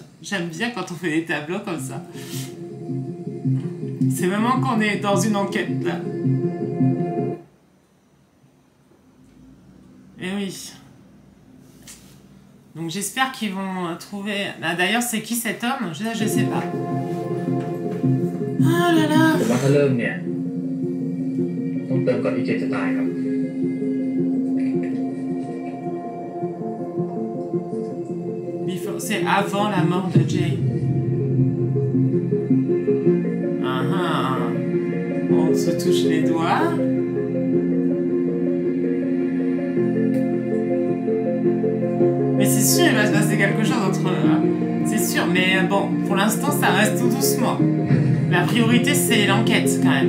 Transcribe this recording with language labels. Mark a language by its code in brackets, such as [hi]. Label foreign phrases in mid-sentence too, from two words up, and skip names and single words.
[fr] J'aime bien quand on fait des tableaux comme ça. C'est vraiment qu'on est dans une enquête là. Et oui. Donc j'espère qu'ils vont trouver... Ah, d'ailleurs, c'est qui cet homme? Je sais pas. Ah là là. [th] ผมว่าถ้าเริ่มเนี่ยต้องเติมก่อนที่เจนจะตายครับ [fr] C'est avant la mort de Jay. On se touche les doigts. Mais c'est sûr, il va se passer quelque chose entre eux. C'est sûr, mais bon, pour l'instant, ça reste tout doucement. La priorité, c'est l'enquête, quand même.